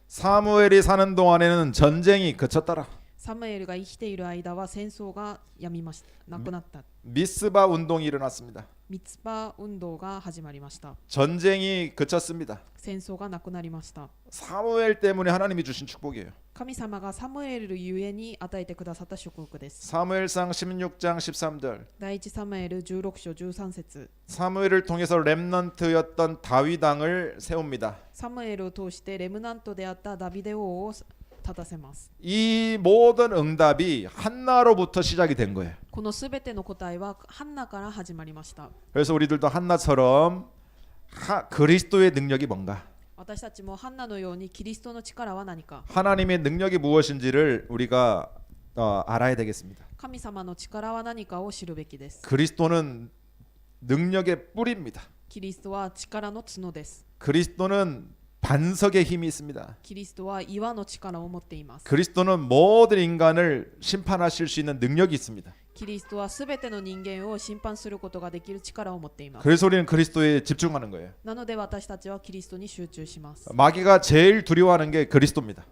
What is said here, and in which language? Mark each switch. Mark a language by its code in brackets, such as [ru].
[ko] 사무엘이 사는 동안에는 전쟁이 그쳤더라. [ja] サムエルが生きている間は戦争がやみました。なくなった。 [ko] 미스바 운동이 일어났습니다. [ja] ミツパ運動が始まりました。 [ko] 전쟁이 그쳤습니다. [ja] 戦争がなくなりました。 [ko] 사무엘 때문에 하나님이 주신 축복이에요. [ja] 神様がサムエルゆえに与えてくださった祝福です。 [ko] 사무엘상 16장 13절. [ja] 第一サムエル16章13節。 [ko] 사무엘을 통해서 렘넌트였던 다윗 왕을 세웁니다. [ja] サムエルを通してレムナントであったダビデ王を立たせます。 [ko] 이 모든 응답이 한나로부터 시작이 된 거예요. [ja] このすべての答えはハンナから始まりました。 [ko] 그래서 우리들도 한나처럼 그리스도의 능력이 뭔가, [ja] 私たちもハンナのようにキリストの力は何か、 [ko] 하나님의 능력이 무엇인지를 우리가 알아야 되겠습니다. [ja] 神様の力は何かを知るべきです。 [ko] 그리스도는 능력의 뿌리입니다. [ja] キリストは力の角です。 [ko] 그리스도는 반석의 힘이 있습니다. [ja] キリストは岩の力を持っています。 [ko] 그리스도는 모든 인간을 심판하실 수 있는 능력이 있습니다. [ja] キリストはすべての人間を審判することができる力を持っています。 [ko] 그래서 우리는 그리스도에 집중하는 거예요. [ja] なので私たちはキリストに集中します。 [ko] 마귀가 제일 두려워하는 게 그리스도입니다.